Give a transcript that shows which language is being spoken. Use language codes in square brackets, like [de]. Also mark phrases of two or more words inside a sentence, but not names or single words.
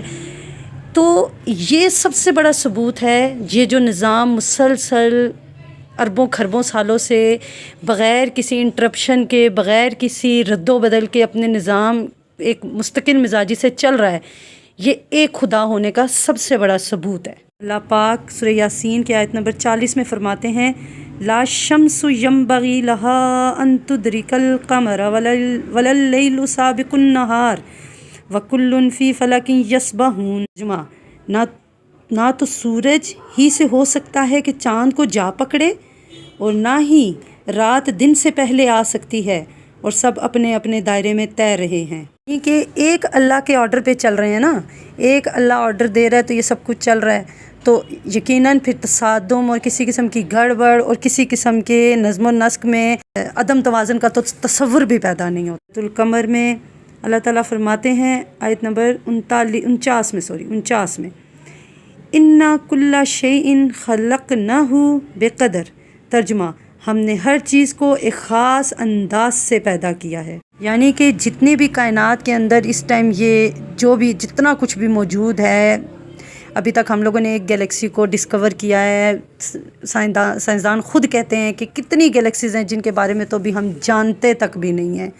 [ur] تو یہ سب سے بڑا ثبوت ہے، یہ جو نظام مسلسل اربوں کھربوں سالوں سے بغیر کسی انٹرپشن کے، بغیر کسی ردوبدل کے اپنے نظام ایک مستقل مزاجی سے چل رہا ہے، یہ ایک خدا ہونے کا سب سے بڑا ثبوت ہے. اللہ پاک سورہ یٰسین کی آیت نمبر 40 میں فرماتے ہیں [ar] لا الشمس ينبغي لها أن تدرك القمر ولا الليل سابق النهار وكل في فلك يسبحون. [ur] جمعہ، نہ تو سورج ہی سے ہو سکتا ہے کہ چاند کو جا پکڑے اور نہ ہی رات دن سے پہلے آ سکتی ہے، اور سب اپنے اپنے دائرے میں تیر رہے ہیں. کہ ایک اللہ کے آرڈر پہ چل رہے ہیں نا، ایک اللہ آرڈر دے رہا ہے تو یہ سب کچھ چل رہا ہے. تو یقیناً پھر تصادم اور کسی قسم کی گڑبڑ اور کسی قسم کے نظم و نسق میں عدم توازن کا تو تصور بھی پیدا نہیں ہوتا۔ القمر میں اللہ تعالیٰ فرماتے ہیں آیت نمبر 49 میں [ar] اِنَّا كُلَّ شَيْءٍ خَلَقْنَاهُ بِقَدَر، [ur] ترجمہ ہم نے ہر چیز کو ایک خاص انداز سے پیدا کیا ہے، یعنی کہ جتنی بھی کائنات کے اندر اس ٹائم یہ جو بھی جتنا کچھ بھی موجود ہے، ابھی تک ہم لوگوں نے ایک گیلیکسی کو ڈسکور کیا ہے، سائنسدان خود کہتے ہیں کہ کتنی گیلیکسیز ہیں جن کے بارے میں تو ابھی ہم جانتے تک بھی نہیں ہیں۔